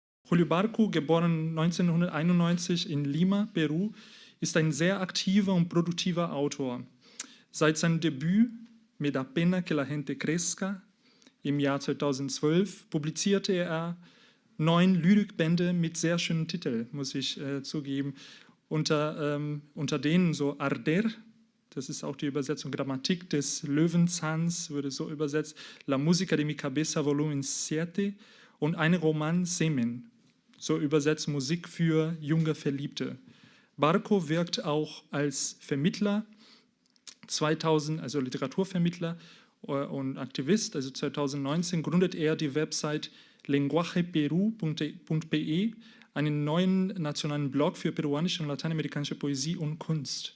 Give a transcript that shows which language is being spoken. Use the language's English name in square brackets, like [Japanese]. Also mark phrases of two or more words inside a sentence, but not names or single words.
[German] Julio Barco, geboren 1991 in Lima, Peru, ist ein sehr aktiver und produktiver Autor. Seit seinem Debüt Me da pena que la gente crezca im Jahr 2012 publizierte er 9 Lyrikbände mit sehr schönen Titeln, muss ich zugeben. Unter denen so Arder, das ist auch die Übersetzung, Grammatik des Löwenzahns, würde so übersetzt, La música de mi cabeza, Volumen 7 und ein Roman Semen, so übersetzt Musik für junge Verliebte. Barco wirkt auch als Vermittler, 2000, also Literaturvermittler und Aktivist, also 2019 gründet er die Website lenguajeperu.pe, einen neuen nationalen Blog für peruanische und lateinamerikanische Poesie und Kunst.